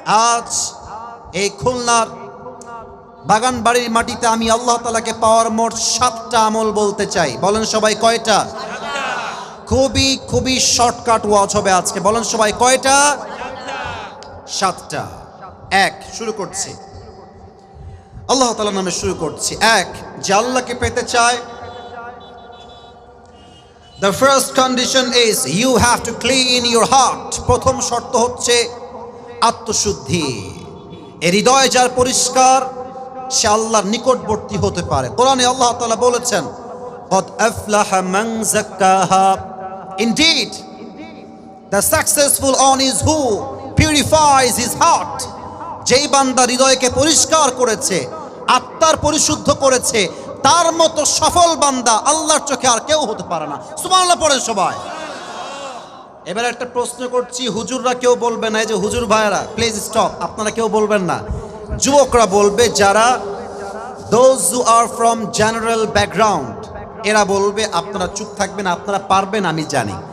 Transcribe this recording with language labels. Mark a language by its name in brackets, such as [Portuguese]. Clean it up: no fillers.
[Bangla] আজ এই খুলনার বাগানবাড়ির মাটিতে আমি আল্লাহ তাআলাকে পাওয়ার মোট 7টা আমল বলতে চাই। বলেন সবাই কয়টা? খুবই খুবই শর্টকাট ওয়াজ হবে আজকে। বলেন সবাই কয়টা? 7টা। এক, শুরু করছি আল্লাহ তাআলার নামে শুরু করছি। এক, যে আল্লাহকে পেতে চায়, [English] the first condition is you have to clean your heart. [Bangla] প্রথম শর্ত হচ্ছে আত্মশুদ্ধি। এই হৃদয় যার পরিষ্কার সে আল্লাহর নিকটবর্তী হতে পারে। কোরআনে আল্লাহ তাআলা বলেছেন, [Arabic] قد أفلح من زكاها. [English] Indeed, the successful one is who purifies his heart. [Bangla] যেই বান্দা হৃদয়কে পরিষ্কার করেছে, আত্মার পরিশুদ্ধ করেছে, তার মতো সফল বান্দা আল্লাহর চোখে আর কেউ হতে পারে না। সুবহানাল্লাহ পড়েন সবাই। এবার একটা প্রশ্ন করছি, হুজুররা কেউ বলবে না, এই যে হুজুর ভাইরা [English] please stop, [Bangla] আপনারা কেউ বলবেন না, যুবকরা বলবে, যারা [English] those who are from general background [Bangla] এরা বলবে, আপনারা চুপ থাকবেন, আপনারা পারবেন আমি জানি।